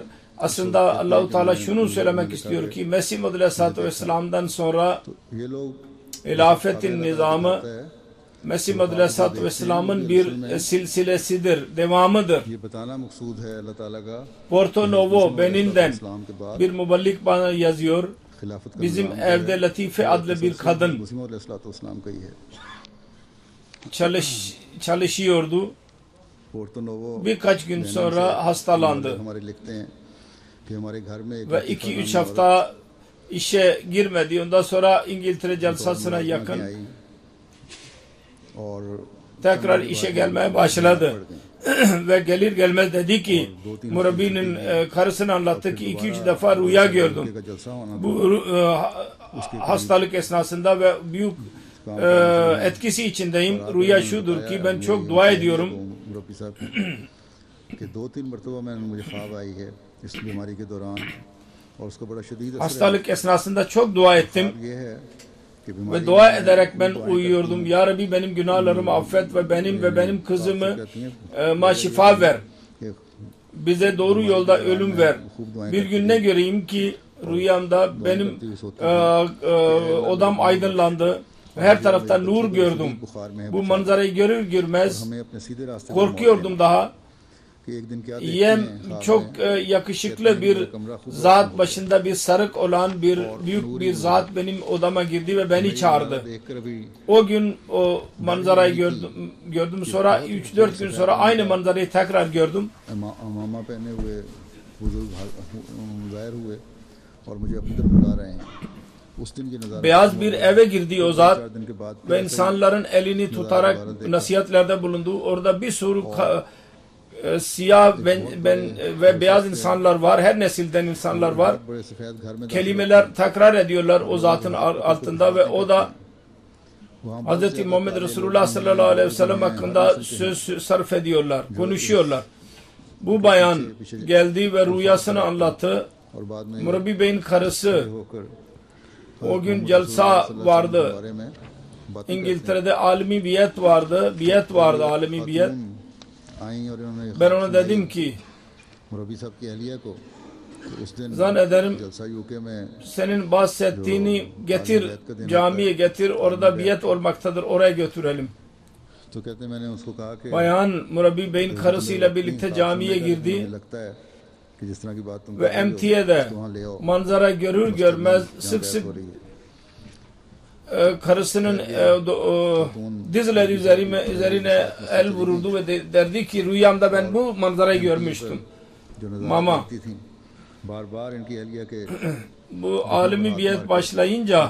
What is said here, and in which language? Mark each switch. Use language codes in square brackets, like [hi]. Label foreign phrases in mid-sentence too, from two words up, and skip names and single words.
[tr] Aslında Allah-u Teala şunu söylemek istiyor ki Mesih Aleyhisselatü Vesselam'dan sonra hilafetin nizamı Mesih Aleyhisselatü Vesselam'ın bir silsilesidir, devamıdır. Porto Novo, Benin'den bir muballik bana yazıyor. Bizim evde Latife adlı bir kadın çalışıyordu. पोर्तो नोवो birkaç gün sonra hastalandı [ur] ہمارے لکھتے ہیں کہ ہمارے گھر میں ایک [tr] ve 2-3 hafta işe girmedi. Ondan sonra İngiltere celsasına yakın [ur] آئی اور [tr] tekrar işe gelmeye başladı. Ve gelir gelmez dedi ki Murabi'nin karısına anlattı ki 2-3 defa rüya gördüm. [ur] کا جلسہ ہونا [tr] Bu hastalık esnasında ve büyük etkisi içindeyim. Rüya şudur ki ben çok dua ediyorum. [ur] مربی صاحب کہ 2-3 مرتبہ میں نے مجھے خواب آئی ہے اس بیماری کے دوران اور اس کا بڑا شدید اثر [tr] Hastalık esnasında çok dua ettim [ur] یہ ہے کہ بیماری [tr] ve dua ederek ben uyuyordum. Ya Rabbi benim günahlarımı affet ve benim kızımı şifa ver. [ur] कि [tr] Bize doğru yolda ölüm ver. Bir gün ne göreyim ki rüyamda benim odam aydınlandı. Her tarafta nur gördüm. Bu manzarayı görür görmez [ur] ہمیں اپنے سیدھے راستے [tr] korkuyordum daha. [ur] کہ ایک دن کیا [tr] Yem çok yakışıklı bir zat, başında bir sarık olan büyük bir zat benim odama girdi ve beni çağırdı. [ur] دیکھ کر ابھی [tr] O gün o manzarayı gördüm. Sonra 3-4 gün sonra aynı manzarayı tekrar gördüm. [ur] مامہ پہنے ہوئے بزرگ ظاہر ہوئے اور مجھے اپنی طرف بلا رہے ہیں اس دن کی نظارہ [tr] Beyaz bir eve girdi o zat [ur] 4 دن کے بعد [tr] ve insanların elini tutarak nasihatlerde bulundu. Orada bir sürü siyah ve beyaz insanlar var. Her nesilden insanlar var. [ur] بڑے سفید گھر میں [tr] Kelimeler tekrar ediyorlar o zatın altında ve o da Hz. Muhammed Resulullah [ar] صلى الله عليه وسلم [tr] hakkında söz sarf ediyorlar, konuşuyorlar. Bu bayan geldi ve rüyasını anlattı. [ur] اور بعد میں [tr] Murabbi Bey'in karısı [ur] होकर [tr] o gün celsa vardı. [ur] بارے میں بات [tr] İngiltere'de alemi biyet vardı. Biyet vardı, alemi biyet. [ur] آئی اور انہوں نے [tr] Ben ona dedim ki [ur] مربی صاحب کی اہلیہ کو کہ اس دن [tr] zannederim [ur] جلسہ یوکے میں [tr] senin bahsettiğini getir, camiye getir, orada biyet olmaktadır, oraya götürelim. [ur] تو کہتے ہیں میں نے اس کو کہا کہ [tr] Bayan Murabbi Bey'in karısıyla birlikte camiye girdi [ur] مجھے لگتا ہے کہ جس طرح کی بات تم [tr] ve [ur] کر رہی ہو, [tr] emtiyede [ur] اس کو وہاں لے آؤ [tr] manzara görür görmez [ur] जहाँ [tr] sık [ur] बैत [tr] sık [ur] ہو رہی ہے [tr] karısının dizleri üzerine el vururdu ve derdi ki rüyamda ben bu manzarayı görmüştüm. [ur] جو نظارہ मामा। کرتی تھی بار بار ان کی اہلیہ کے [tr] Bu alemi biyet başlayınca